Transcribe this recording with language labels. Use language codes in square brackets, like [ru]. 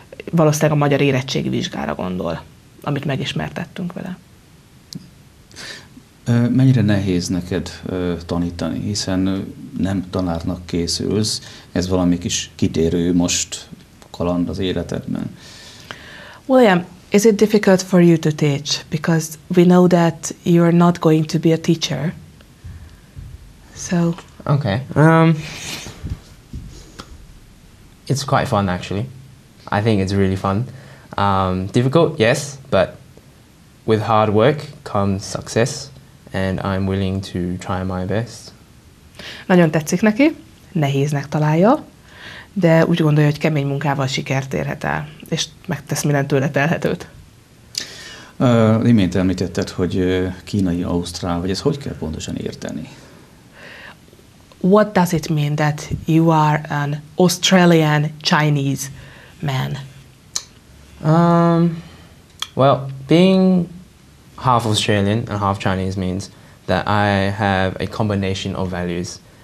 [hu] valószínűleg a magyar érettségi vizsgára gondol, amit megismertettünk vele. Mennyire nehéz neked tanítani, hiszen nem tanárnak készülsz, ez valami kis kitérő most kaland az életedben. [en] William, is it difficult for you to teach? Because we know that you're not going to be a teacher. So. Okay. It's quite fun, actually. I think it's really fun. Difficult, yes, but with hard work comes success, and I'm willing to try my best. [hu] Nagyon tetszik neki, nehéznek találja, de úgy gondolja, hogy kemény munkával sikert érhet el, és megtesz minden tőle telhetőt. Imént említetted, hogy kínai, ausztrál, vagy ezt hogy kell pontosan érteni? [en] What does it mean that you are an Australian Chinese man? Well, being half Australian and half Chinese means that I have a combination of values.